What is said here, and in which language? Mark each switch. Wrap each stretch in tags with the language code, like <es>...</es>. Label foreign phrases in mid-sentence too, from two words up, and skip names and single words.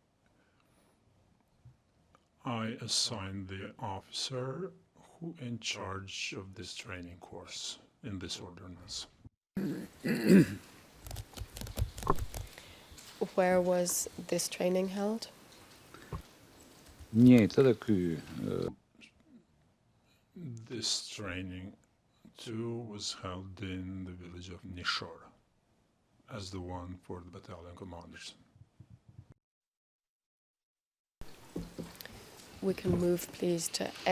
<en>I assigned the officer who in charge of this training course in this ordinance. Where was this training held?</en> <sq>Njëjtë edhe ky</sq> <en>This training too was held in the village of Nishor as the one for the battalion commanders. We can move, please, to</en>